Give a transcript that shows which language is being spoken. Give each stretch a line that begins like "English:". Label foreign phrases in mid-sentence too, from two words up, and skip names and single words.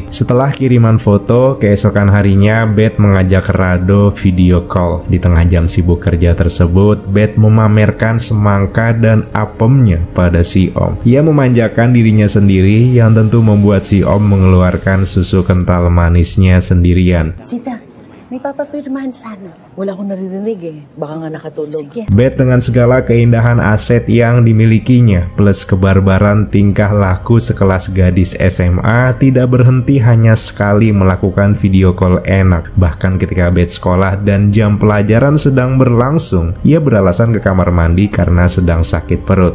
Indonesian: Setelah kiriman foto, keesokan harinya Beth mengajak Rado
English: video call.
Indonesian: Di tengah jam sibuk kerja tersebut, Beth memamerkan semangka dan apemnya pada si Om. Ia memanjakan dirinya sendiri yang tentu membuat si Om mengeluarkan susu kental manisnya sendirian.
Filipino: Tita, may papapirmahan sana. Wala akong naririnig eh. Baka nga nakatulog.
Indonesian: Beth dengan segala keindahan aset yang dimilikinya plus kebarbaran tingkah laku sekelas gadis SMA tidak berhenti hanya sekali melakukan
English: video call enak.
Indonesian: Bahkan ketika Beth sekolah dan jam pelajaran sedang berlangsung, ia beralasan ke kamar mandi karena sedang sakit perut.